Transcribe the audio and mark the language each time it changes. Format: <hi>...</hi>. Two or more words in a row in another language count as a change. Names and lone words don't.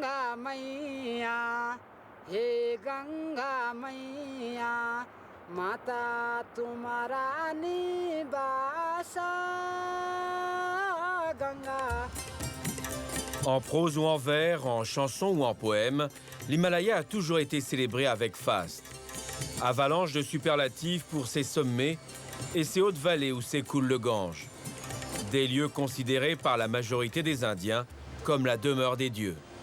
<hi>मैया हे गंगा मैया माता तुम्हारा निवासा गंगा.</hi> <fr>En prose ou en vers, en chanson ou en poème, l'Himalaya a toujours été célébré avec faste. Avalanche de superlatifs pour ses sommets et ses hautes vallées où s'écoule le Gange. Des lieux considérés par la majorité des Indiens comme la demeure des dieux.</fr>